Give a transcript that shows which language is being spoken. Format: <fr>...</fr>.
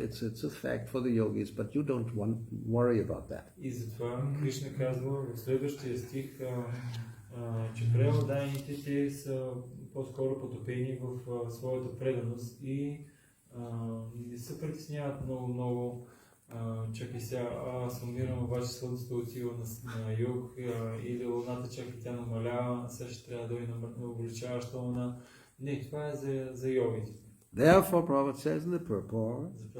<en>It's a fact for the yogis, but you don't worry about that.</en> <bg>И затова Кришна казва в следващия стих, че преоданите те са по-скоро потопени в своята преданост и не се притесняват много. Чакай сега, аз умирам, обаче слънцето отива на юг или луната чакай тя намалява, сега ще трябва да дойде на увеличаваща луна. Не, това е за йогите.</bg> <en>Therefore, Prabhupada says in the purport,</en>